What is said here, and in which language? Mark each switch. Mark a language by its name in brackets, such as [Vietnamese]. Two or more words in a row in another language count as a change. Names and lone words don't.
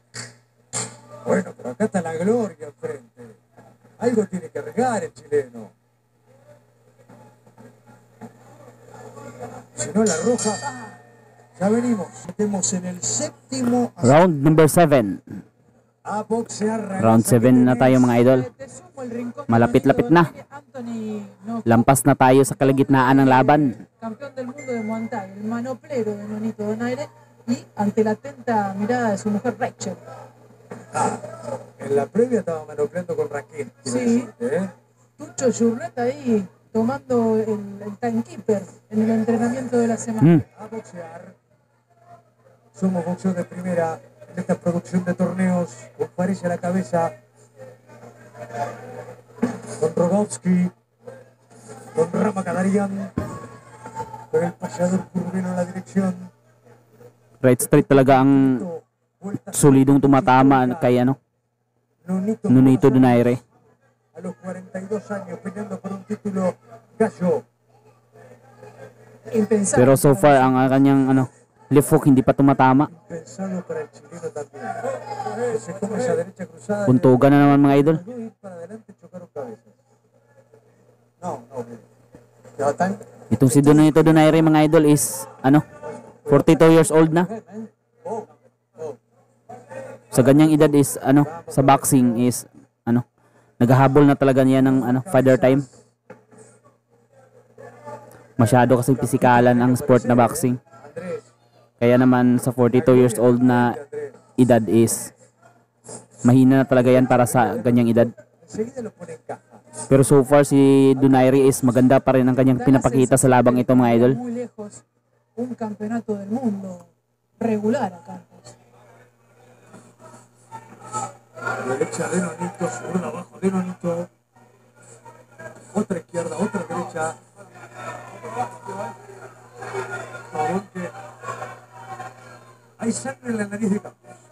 [Spanish] Bueno, pero acá está la gloria enfrente. Algo tiene que regar el chileno. Si no, la roja. Ya venimos. Estemos en el séptimo [English] Round number 7. [Spanish] a boxear. [Filipino] Round 7 na tayo mga idol. [Spanish] Te sumo el rincón de [Filipino] Malapit-lapit na. [Spanish] Nonito Donaire, Anthony no, [Filipino] Lampas na tayo sa kalagitnaan ng laban. [Spanish] campeón del mundo de Muay Thai, el manoplero de Nonito Donaire, y ante la atenta mirada de su mujer Rachel. En la previa estaba manopleando con Raquel. quiero Sí. decirte, ¿eh? Tucho Jurnet ahí tomando el timekeeper en el entrenamiento de la semana. Hmm. A boxear. Somos boxeo de primera en esta producción de torneos. Con París a la cabeza. Con Rogovsky. Con Rama Kadarian. Con el payador Curvino en la dirección. [English] Right straight [Filipino] talaga ang [Spanish] Vuelta [Filipino] solidong tumatama kay Nonito Donaire. [Spanish] a los 42 años peleando por un título gallo. Impensable. [Filipino] Pero [English] so far [Filipino] ang kanyang left hook hindi pa tumatama. [Spanish] Impensado para el chileno también. Que se come esa derecha cruzada. [Filipino] Puntugan na naman mga idol. [Spanish] Los dos ir para adelante chocaron cabezas. No, no. Ya están. [Filipino] Itong si Nonito Donaire mga idol [English] is 42 years old [Filipino] na. Oh, oh. Sa ganyang edad is sa boxing is naghahabol na talaga niya ng [English] father time. [Filipino] Masyado kasi pisikalan ang sport na boxing. [Spanish] Andrés. [Filipino] Kaya naman sa [English] 42 years old [Filipino] na edad is mahina na talaga yan para sa ganyang edad. [Spanish] Enseguida lo pone en caja. [Filipino] Pero [English] so far [Filipino] si Donaire is maganda pa rin ang kanyang pinapakita sa labang ito mga idol. [Spanish] Muy lejos un campeonato del mundo regular a Campos. Derecha de Nonito, zurda abajo de Nonito. Otra izquierda, otra derecha. Favor que hay sangre en la nariz de Campos.